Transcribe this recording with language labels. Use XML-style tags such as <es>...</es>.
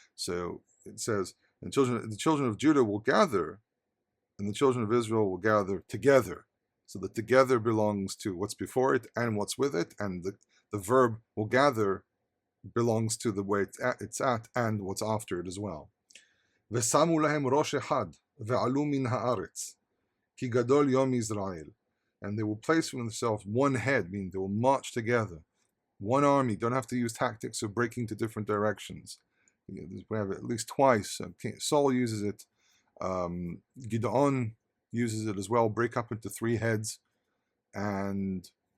<en>So it says, the children of Judah will gather, and the children of Israel will gather together. So the together belongs to what's before it and what's with it, and the verb will gather belongs to the way it's at and what's after it as well.</en> <he>ושמו להם ראש אחד, ועלו מן הארץ, כי גדול יום Israel.</he> <en>And they will place for themselves one head, meaning they will march together. One army, don't have to use tactics of breaking to different directions. We have it at least twice. Saul uses it. Gideon uses it as well, break up into 3 heads. And</en>